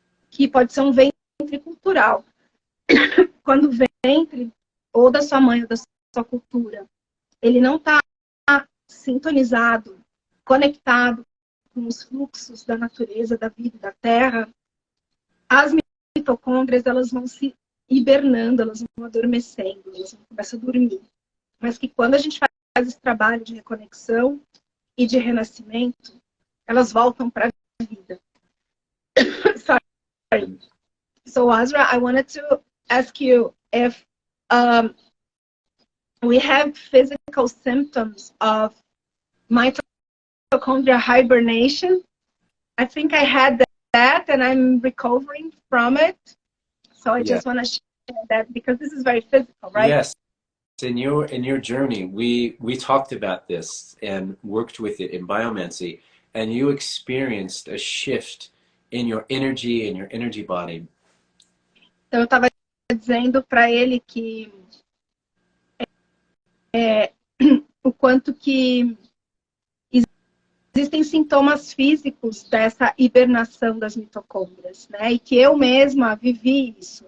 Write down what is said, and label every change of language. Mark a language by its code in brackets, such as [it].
[pt] Que pode ser um ventre cultural. Quando o ventre, ou da sua mãe, ou da sua cultura, ele não está sintonizado, conectado com os fluxos da natureza, da vida, da terra, as mitocôndrias, elas vão se hibernando, elas vão adormecendo, elas vão começar a dormir. Mas que quando a gente faz esse trabalho de reconexão e de renascimento, elas voltam para a vida. [en] Sorry. So, Azra, I wanted to ask you if we have physical symptoms of mitochondrial hibernation. I think I had that and I'm recovering from it. So I just want to share that because this is very physical, right? Yes. In your journey, we talked about this and worked with it in biomancy, and you experienced a shift in your energy body. [pt] Então eu estava dizendo para ele que o quanto que existem sintomas físicos dessa hibernação das mitocôndrias, né? E que eu mesma vivi isso.